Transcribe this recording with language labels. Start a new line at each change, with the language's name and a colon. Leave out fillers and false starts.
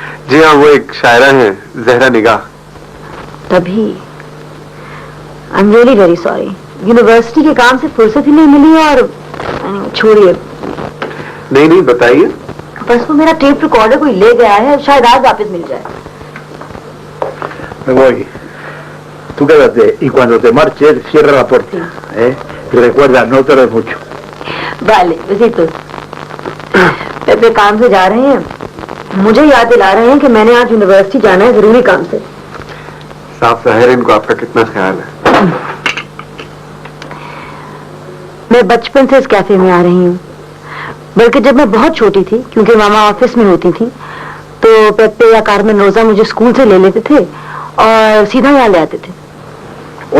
Hindi: जी हाँ, वो एक शायरा है, जहरा निगाह। तभी
English: I am really very sorry.
Hindi: University के काम से फुर्सत ही नहीं मिली और छोड़िए। नहीं बताइए। बस वो मेरा टेप रिकॉर्डर कोई ले गया है, शायद आज वापस मिल जाए।
Spanish: Me voy. Tú quédate y cuando te marches cierra la puerta. Y recuerda, no te mucho. Vale, besitos.
Hindi: पेपे काम से जा रहे हैं, मुझे याद दिला रहे हैं कि मैंने आज यूनिवर्सिटी जाना है जरूरी काम से। साफ जाहिर है इनको आपका कितना ख्याल है। मैं बचपन से इस कैफे में आ रही हूँ, बल्कि जब मैं बहुत छोटी थी, क्योंकि मामा ऑफिस में होती थी, तो पेप्पे या कारमेन रोजा मुझे स्कूल से ले लेते थे और सीधा यहाँ ले आते थे।